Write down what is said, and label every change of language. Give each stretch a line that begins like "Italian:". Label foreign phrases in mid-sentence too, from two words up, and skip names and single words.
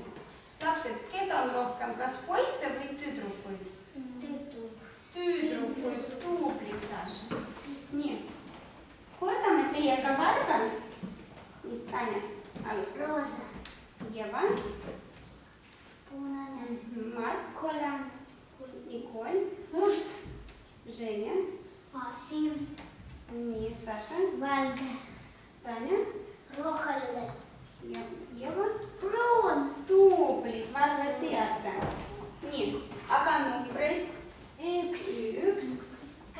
Estonian: Lapsed, keda on rohkem, kas poisse või tüdrukuid? Tüdrukuid, tubli, Saša. Nii, kordame teiega värve. Nii, Tanja, alustab. Roosa. Eva. Punane. Mark. Kollane. Николь. Must. Женя. Siim. Nii, Saša. Valge. Tanja. Roheline. Ja Eva. Pruun. Tublid, värve teate. Nii, aga numbreid. 1, 1,